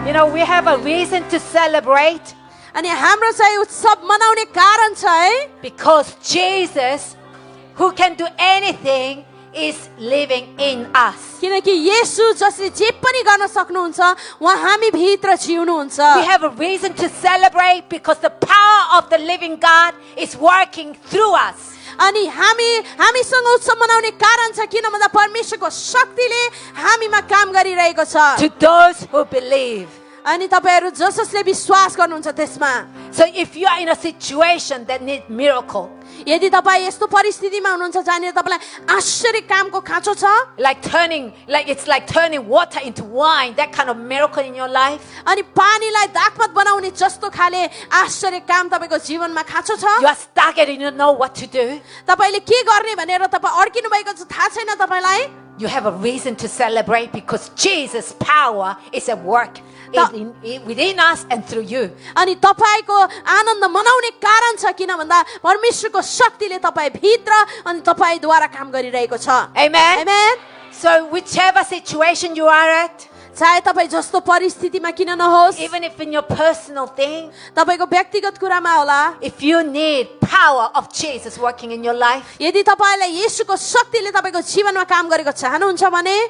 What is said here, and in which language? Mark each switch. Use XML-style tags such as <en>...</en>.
<en>We have a reason to celebrate</en> <ne>अनि हाम्रो चाहिँ उत्सव मनाउने कारण छ है</ne> <en>because Jesus, who can do anything, is living in us.</en> <ne>किनकि येशू जसले जे पनि गर्न सक्नुहुन्छ उहाँ हामी भित्र जिउनुहुन्छ</ne> <en>We have a reason to celebrate because the power of the living God is working through us.</en> <ne>अनि हामीसँग उत्सव मनाउने कारण छ किन भन्दा परमेश्वरको शक्तिले हामीमा काम गरिरहेको छ</ne> <en>To those who believe.</en> <ne>अनि तपाईहरु जसले विश्वास गर्नुहुन्छ त्यसमा</ne> <en>So if you are in a situation that needs miracle,</en> <ne>यदि तपाई यस्तो परिस्थितिमा हुनुहुन्छ जहाँनिर तपाईलाई आश्चर्य कामको खाँचो छ</ne> <en>it's like turning water into wine, that kind of miracle in your life,</en> <ne>अनि पानीलाई दागमत बनाउने जस्तो खाले आश्चर्य काम तपाईको जीवनमा खाँचो छ</ne> <en>you are stuck and you don't know what to do,</en> <ne>तपाईले के गर्ने भनेर तपाई अड्किनु भएको छ थाहा छैन तपाईलाई</ne> <en>you have a reason to celebrate because Jesus' power is at work within us and through you.</en> <ne>अनि तपाईको आनन्द मनाउने कारण छ किन भन्दा परमेश्वरको शक्तिले तपाई भित्र अनि तपाईद्वारा काम गरिरहेको छ.</ne> <en>Amen. Amen. So whichever situation you are at,</en> <ne>चाहे तपाई जस्तो परिस्थितिमा किन नहोस्,</ne> <en>even if in your personal thing,</en> <ne>तपाईको व्यक्तिगत कुरामा होला,</ne> <en>if you need power of Jesus working in your life,</en> <ne>यदि तपाईलाई येशूको शक्तिले तपाईको जीवनमा काम गरेको चाहनुहुन्छ भने</ne>